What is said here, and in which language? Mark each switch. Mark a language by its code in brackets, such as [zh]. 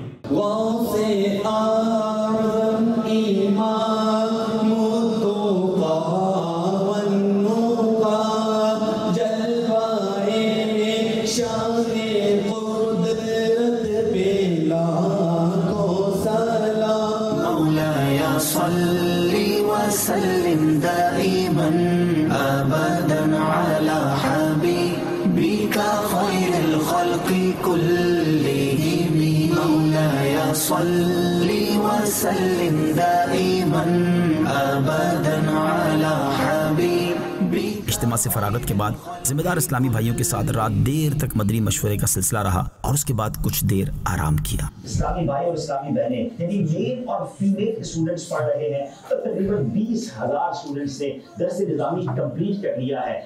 [ur] غوث اعظم امام التقى والنقى جلوائے شان قدرت پہ لاکھوں سلام [ar] مولاي صل وسلم دائما أبدا على حبيبك خير الخلق كلهم مولاي صل وسلم دائما أبدا على حبيبك. [ur] اجتماع سے فراغت کے بعد ذمہ دار اسلامی بھائیوں کے ساتھ رات دیر تک مدنی مشورے کا سلسلہ رہا اور اس کے بعد کچھ دیر آرام کیا. اسلامی بھائی اور اسلامی بہنیں یعنی میل اور فیمیل اسٹوڈنٹس پڑھ رہے ہیں. تقریباً 20,000 اسٹوڈنٹس نے درس نظامی کمپلیٹ کر لیا ہے.